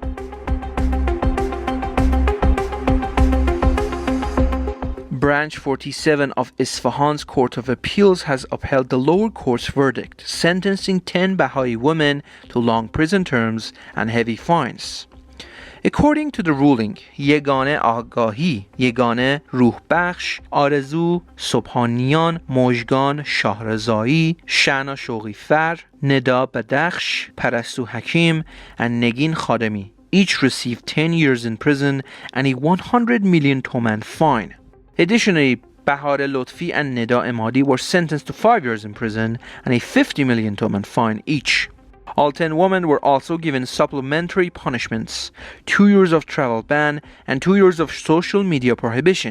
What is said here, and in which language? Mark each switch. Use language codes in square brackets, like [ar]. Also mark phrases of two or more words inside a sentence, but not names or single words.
[en] Branch 47 of Isfahan's Court of Appeals has upheld the lower court's verdict, sentencing 10 Baha'i women to long prison terms and heavy fines. According to the ruling, Yegane Agahi, Yegane Ruhbakhsh, Arezu Sobhanian, Mojgan Shahrazai, Shana Shoghifer, Neda Badakhsh, Parastu Hakim, and Negin Khademi each received 10 years in prison and a 100 million toman fine. Additionally, Bahar Lotfi and Neda Emadi were sentenced to 5 years in prison and a 50 million toman fine each. All 10 women were also given supplementary punishments, 2 years of travel ban and 2 years of social media prohibition.